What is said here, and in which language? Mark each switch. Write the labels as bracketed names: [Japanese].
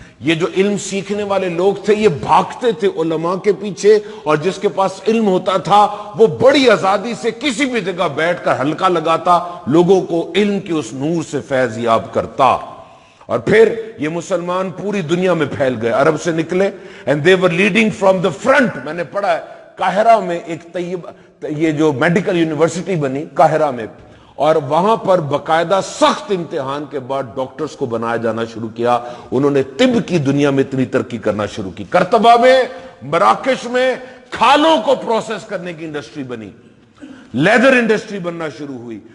[Urdu] یہ جو علم سیکھنے والے لوگ تھے یہ بھاگتے تھے علماء کے پیچھے، اور جس کے پاس علم ہوتا تھا وہ بڑی آزادی سے کسی بھی جگہ بیٹھ کر حلقہ لگاتا، لوگوں کو علم کے اس نور سے فیض یاب کرتا. اور پھر یہ مسلمان پوری دنیا میں پھیل گئے. عرب سے نکلے [English] and they were leading from the front. [Urdu] میں نے پڑھا ہے قاہرہ میں ایک یہ جو میڈیکل یونیورسٹی بنی قاہرہ میں، اور وہاں پر باقاعدہ سخت امتحان کے بعد ڈاکٹرز کو بنایا جانا شروع کیا. انہوں نے طب کی دنیا میں اتنی ترقی کرنا شروع کی. کرتبہ میں، مراکش میں کھالوں کو پروسیس کرنے کی انڈسٹری بنی، لیدر انڈسٹری بننا شروع ہوئی.